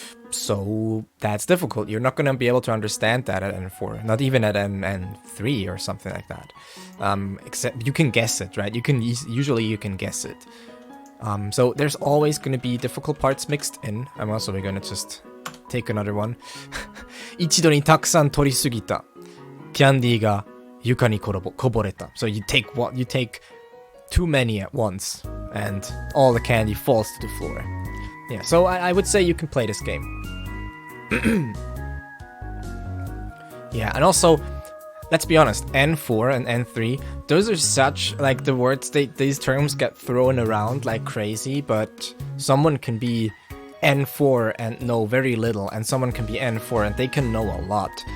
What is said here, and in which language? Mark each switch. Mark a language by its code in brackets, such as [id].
[en] So that's difficult. You're not going to be able to understand that at N4, not even at N3 or something like that. Except you can guess it, right? Usually you can guess it. So there's always going to be difficult parts mixed in. I'm also going to just take another one. [ja] 一度にたくさん取りすぎた。キャンディーが床にこぼれた。 [en] So you take too many at once, and all the candy falls to the floor. Yeah, so I would say you can play this game. Yeah, and also, let's be honest, N4 and N3, those are such, like, the words, these terms get thrown around like crazy, but someone can be N4 and know very little, and someone can be N4 and they can know a lot.